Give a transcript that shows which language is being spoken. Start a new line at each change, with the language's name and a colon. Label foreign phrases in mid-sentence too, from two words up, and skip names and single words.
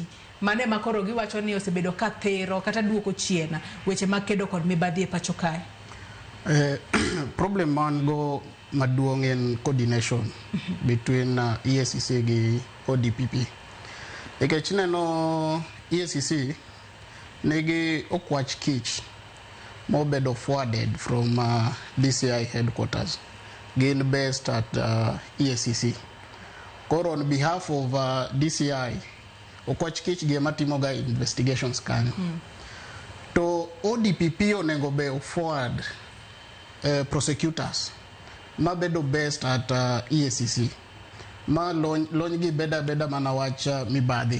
Luo (Kenya and Tanzania): Mane ma koro giwacho ni osebedo ka thero kata duoko chiena weche mag kedo kod mibadhi e pacho kae. Problem man go maduong' en
English: coordination between
Luo (Kenya and Tanzania): EACC gi ODPP. Nikech neno EACC negi okwach kich mobedo
English: forwarded from DCI headquarters. Gain based at EACC.
Luo (Kenya and Tanzania): Koro
English: on behalf of DCI,
Luo (Kenya and Tanzania): okwach kich gi matimoga investigations kanyo. To ODPP onego
English: be forward prosecutors
Luo (Kenya and Tanzania): mabedo
English: based at EACC.
Luo (Kenya and Tanzania): Ma lony gi beda mana wach mibadhi.